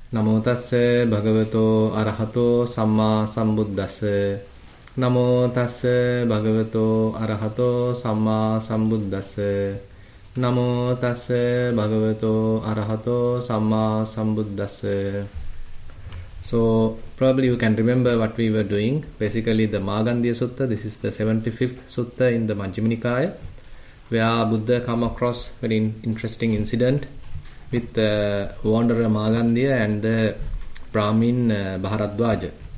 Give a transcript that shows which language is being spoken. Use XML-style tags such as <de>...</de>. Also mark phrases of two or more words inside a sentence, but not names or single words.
<pi>Namo tassa bhagavato arahato samma sambuddhassa. Namo tassa bhagavato arahato samma sambuddhassa. Namo tassa bhagavato arahato samma sambuddhassa.</pi> <en>So probably you can remember what we were doing. Basically the Magandiya Sutta, this is the 75th Sutta in the Majjhima Nikaya, where Buddha come across very interesting incident with the wanderer Magandiya and the Brahmin Bharadwaja.</en>